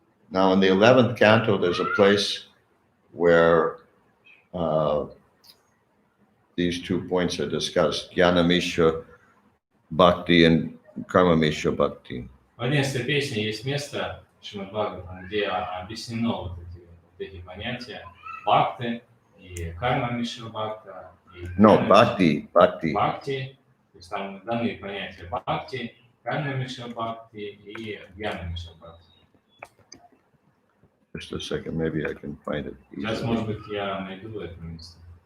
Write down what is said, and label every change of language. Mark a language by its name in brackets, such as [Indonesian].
[English] Now, in the 11th canto, there's a place where these 2 points are discussed: Jnana Mishra Bhakti and Karma Mishra Bhakti. [Russian] В 11 песне есть место Шримад Бхагаватам, где объяснено эти понятия бхакти и карма мишра бхакта. [English] No, Bhakti. [Russian] Бхакти, то есть там даны понятия бхакти, карма мишра бхакти и гьяна мишра бхакти. [English] Just a second, maybe I can find it. [Russian] Сейчас, может быть, я найду это место.